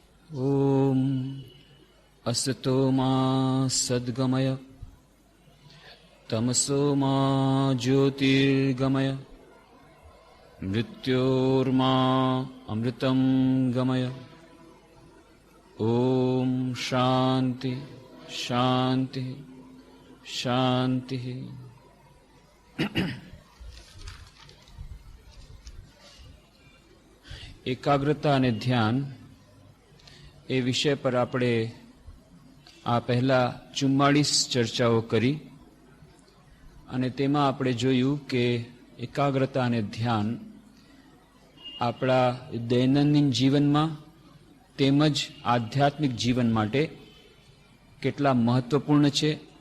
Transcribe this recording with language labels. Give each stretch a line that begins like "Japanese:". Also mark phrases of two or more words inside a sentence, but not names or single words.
Sanskrit: ओम असतो मा सद्गमय तमसो मा ज्योतिर्गमय मृत्योर्मा अमृतं गमय। ओम शांति शांति शांति।
Gujarati: एकाग्रता અને ધ્યાન એ વિષય પર આપણે આ પહેલા 44 ચર્ચાઓ કરી અને તેમાં આપણે જોયું કે એકાગ્રતા અને ધ્યાન આપણા દૈનંદિન જીવનમાં તેમજ આધ્યાત્મિક જીવન માટે કેટલા મહત્વપૂર્ણ છે,